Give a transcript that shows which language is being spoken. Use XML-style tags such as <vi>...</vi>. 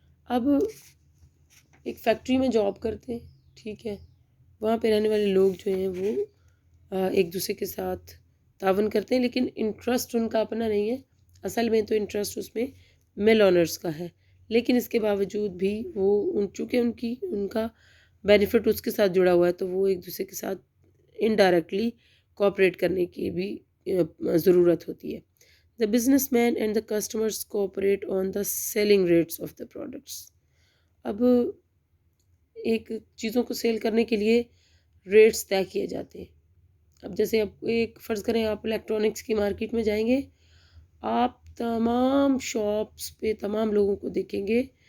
<ur>اب ایک فیکٹری میں جاب کرتے ہیں، ٹھیک ہے، وہاں پہ رہنے والے لوگ جو ہیں وہ ایک دوسرے کے ساتھ تعاون کرتے ہیں، لیکن انٹرسٹ ان کا اپنا نہیں ہے. اصل میں تو انٹرسٹ اس میں مل آنرز کا ہے، لیکن اس کے باوجود بھی وہ چونکہ ان کا بینیفٹ اس کے ساتھ جڑا ہوا ہے تو وہ ایک دوسرے کے ساتھ انڈائریکٹلی کوآپریٹ کرنے کی بھی ضرورت ہوتی ہے.</ur> <en>The businessman and the customers cooperate on the selling rates of the products.</en> <ur>اب ایک چیزوں کو سیل کرنے کے لیے ریٹس طے کیے جاتے ہیں. اب جیسے آپ ایک فرض کریں آپ الیکٹرانکس کی مارکیٹ میں جائیں گے، آپ تمام شاپس پہ تمام لوگوں کو دیکھیں گے</ur>